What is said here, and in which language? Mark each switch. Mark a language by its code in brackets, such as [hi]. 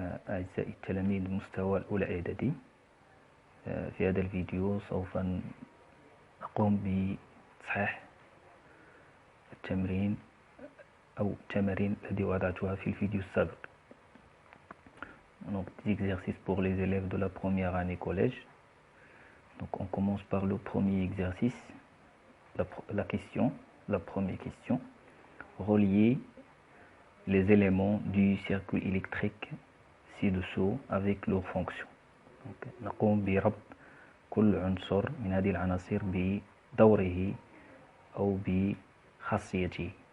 [ar] أعزائي التلاميذ المستوى الأولى إعدادي، في هذا الفيديو سوف نقوم بتصحيح التمرين أو التمارين التي وضعتها في الفيديو السابق. [fr] Donc, des exercices pour les élèves de la première année collège. Donc, on commence par le premier exercice, la première question. Relier les éléments du circuit électrique ci-dessous avec leurs fonctions. [ar] Donc, نقوم بربط كل عنصر من هذه العناصر بدوره أو بخاصيته.